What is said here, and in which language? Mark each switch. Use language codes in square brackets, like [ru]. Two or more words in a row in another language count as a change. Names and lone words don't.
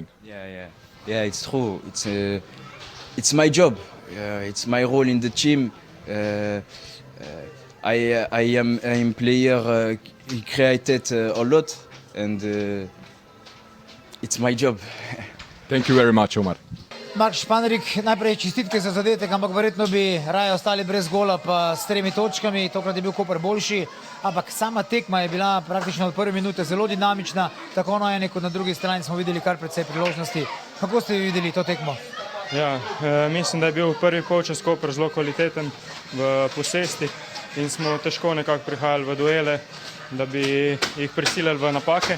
[en] Yeah, it's true. It's my job. It's my role in the team. I am player. He created a lot, and it's my job. Thank you very much, Omar. [sl] Mark Španerik, najprej čestitke za zadetek, ampak verjetno bi raje ostali brez gola pa s 3 točkami, tokrat je bil Koper boljši, ampak sama tekma je bila praktično od prve minute zelo dinamična, tako na eni kot na drugi strani smo videli kar precej priložnosti. Kako ste videli to tekmo? Ja, mislim, da je bil prvi polčas Koper zelo kvaliteten v posesti in smo težko nekako prihajali v duele, da bi jih prisilili v napake.